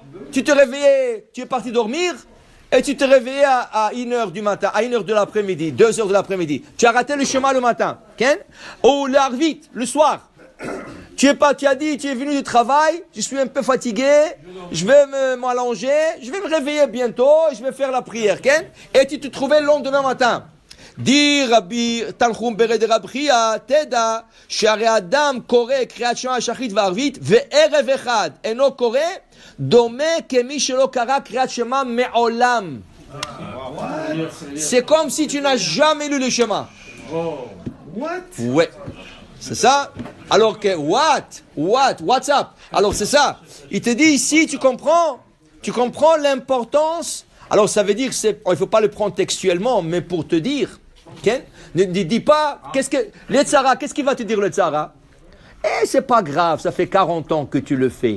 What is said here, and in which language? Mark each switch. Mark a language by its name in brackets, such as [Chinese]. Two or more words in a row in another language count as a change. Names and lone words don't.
[French] Tu te réveillais, tu es parti dormir, et tu te réveillais à 1h du matin, à 1h de l'après-midi, 2h de l'après-midi. Tu as raté le Shema le matin. Okay? Ou l'Arvit, le soir. Tu as dit, tu es venu du travail, je suis un peu fatigué, je vais m'allonger, je vais me réveiller bientôt, je vais faire la prière. Okay? Et tu te trouvais le lendemain matin. [Hebrew] Dit Rabbi Tanchum Bered Rabbi Teda, שהרי אדם קורא קריאת שמע שחרית וערבית וערב אחד אינו קורא דומה כמי שלא קרא קריאת שמע מעולם. [French] C'est comme si tu n'as jamais lu le Shema. What? Ouais. C'est ça? Alors que [English] what's up? [French] Alors c'est ça. Il te dit ici, tu comprends l'importance. Alors ça veut dire il faut pas le prendre textuellement, mais pour te dire. Okay? Ne dis pas, qu'est-ce qu'il va te dire le Tzara? C'est pas grave, ça fait 40 ans que tu le fais.